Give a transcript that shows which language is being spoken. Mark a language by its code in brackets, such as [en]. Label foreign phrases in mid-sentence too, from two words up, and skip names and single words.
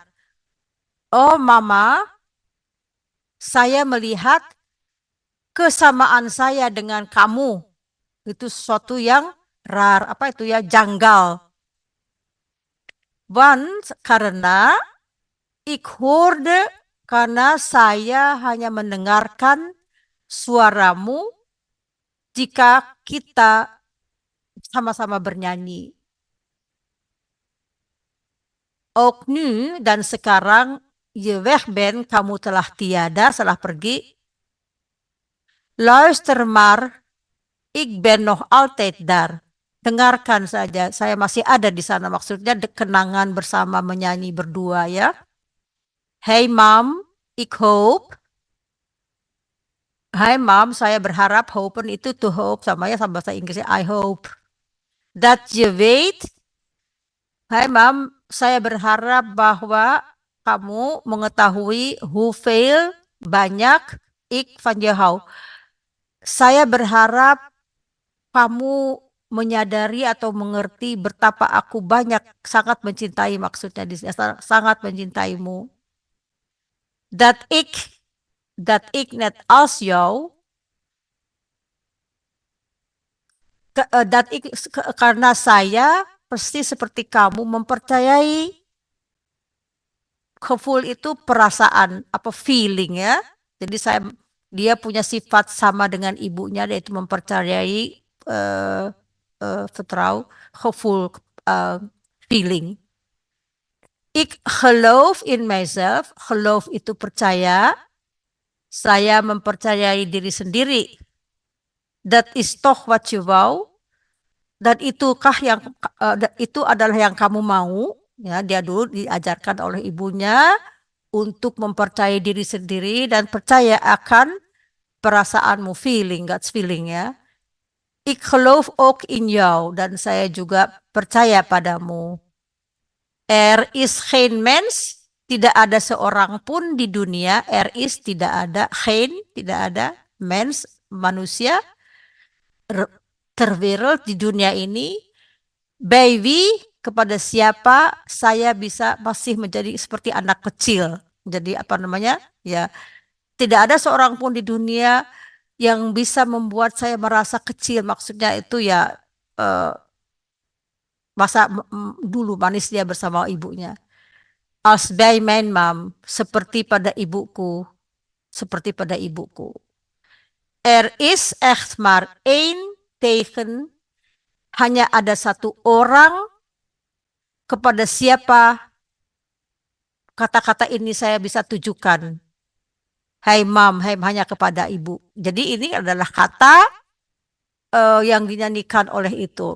[id] Oh mama, saya melihat kesamaan saya dengan kamu. Itu sesuatu yang rar, apa itu ya, janggal. [nl] Karena ik hoorde, [id] karena saya hanya mendengarkan suaramu jika kita sama-sama bernyanyi. [nl] Ook nu, [id] dan sekarang [nl] je weg bent, [id] kamu telah tiada, telah pergi. [nl] Luister maar, ik ben nog altijd daar. [id] Dengarkan saja, saya masih ada di sana. Maksudnya kenangan bersama menyanyi berdua ya. [en] Hey mom, [nl] ik hoop. [id] Hai mom, saya berharap. Hopen itu [en] to hope, [id] sama ya sama bahasa Inggrisnya [en] I hope. [nl] That je weet. [id] Hai mom, saya berharap bahwa kamu mengetahui hoeveel, banyak, [nl] ik van je hou. [id] Saya berharap kamu menyadari atau mengerti betapa aku banyak sangat mencintai, maksudnya sangat mencintaimu. [nl] Dat ik net als jou, [id] karena saya persis seperti kamu mempercayai. Gevoel itu perasaan, apa, feeling ya. Jadi dia punya sifat sama dengan ibunya, yaitu mempercayai, [nl] vertrouw, gevoel, feeling. Ik geloof in [id] myself, geloof itu percaya, saya mempercayai diri sendiri. [nl] Dat is toch wat je wou, [id] dan itu adalah yang kamu mau. Ya, dia dulu diajarkan oleh ibunya untuk mempercayai diri sendiri dan percaya akan perasaanmu, [en] feeling, God's feeling ya. [nl] Ik geloof ook in jou, [id] dan saya juga percaya padamu. [nl] Er is geen mens, [id] tidak ada seorang pun di dunia. Tidak ada, geen, tidak ada, mens, manusia, [nl] ter wereld, [id] di dunia ini. [nl] Bij wie, [id] kepada siapa saya bisa masih menjadi seperti anak kecil. Jadi apa namanya ya, tidak ada seorang pun di dunia yang bisa membuat saya merasa kecil. Maksudnya itu ya masa dulu manis dia bersama ibunya. [nl] Als bij mijn mam, [id] seperti pada ibuku, seperti pada ibuku. [nl] Er is echt maar één tegen, [id] hanya ada satu orang kepada siapa kata-kata ini saya bisa tujukan. Hai mam, hai hanya kepada ibu. Jadi ini adalah kata yang dinyanyikan oleh itu.